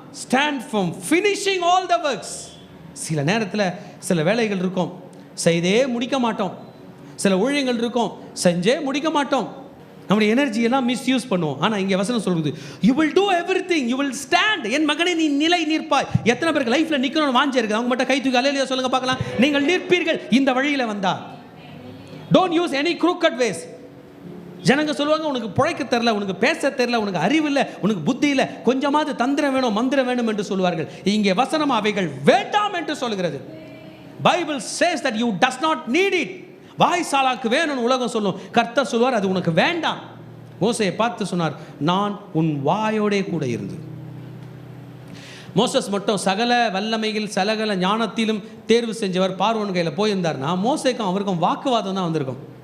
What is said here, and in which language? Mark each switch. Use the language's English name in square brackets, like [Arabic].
[English] Stand firm, finishing all the works. [Tamil] சில நேரத்தில் சில வேலைகள் இருக்கும், செய்தே முடிக்க மாட்டோம். சில ஊழியங்கள் இருக்கும், செஞ்சே முடிக்க மாட்டோம். நம்முடைய எனர்ஜி எல்லாம் மிஸ்யூஸ் பண்ணுவோம். ஆனால் இங்கே வசனம் சொல்லுது, [English] you will do everything, you will stand. [Tamil] என் மகனே நீ நிலை நிற்பாய். எத்தனை பேருக்கு லைஃப்பில் நிற்கணும்னு வாஞ்சே இருக்குது? அவங்க மட்டும் கை தூக்கி அல்லேலூயா சொல்லுங்க பார்க்கலாம். நீங்கள் நிற்பீர்கள் இந்த வழியில் வந்தா. [English] Don't use any crooked ways. [Tamil] ஜனங்க சொல்லுவாங்க, உனக்கு பிழைக்க தெரியல, உனக்கு பேச தெரியல, உனக்கு அறிவு இல்லை, உனக்கு புத்தி இல்லை, கொஞ்சமாவது தந்திரம் வேணும், மந்திரம் வேணும் என்று சொல்வார்கள். இங்கே வசனம் அவைகள் வேண்டாம் என்று சொல்கிறது. [English] Bible says that you does not need it. [Tamil] வாய்சாலாக்கு வேணும்னு உலகம் சொல்லும், கர்த்தர் சொல்வார் அது உனக்கு வேண்டாம். மோசேயை பார்த்து சொன்னார், நான் உன் வாயோடே கூட இருந்து. மோசஸ் மட்டும் சகல வல்லமையில் சகல ஞானத்திலும் தேர்வு செஞ்சவர் பார்வோன் கையில் போயிருந்தார்னா, மோசேக்கும் அவருக்கும் வாக்குவாதம் தான் வந்திருக்கும்.